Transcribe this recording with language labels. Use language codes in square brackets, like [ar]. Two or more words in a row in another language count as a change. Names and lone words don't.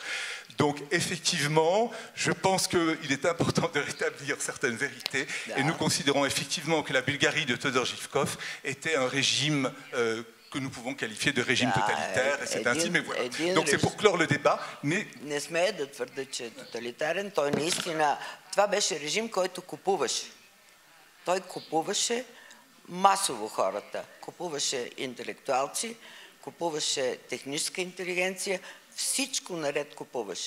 [fr] Donc, effectivement, je pense qu'il est important de rétablir certaines vérités. Et nous considérons effectivement que la Bulgarie de Todor Živkov était un régime que nous pouvons qualifier de régime totalitaire. Et c'est ainsi, mais voilà. Donc, c'est pour clore le débat. Mais... [bg] Не смея да твърда, че е тоталитарен. Той наистина... Това беше режим, който купуваше. Той купуваше масово хората. Купуваше интелектуалци, купуваше техническа интелигенция, всичко наред купуваше.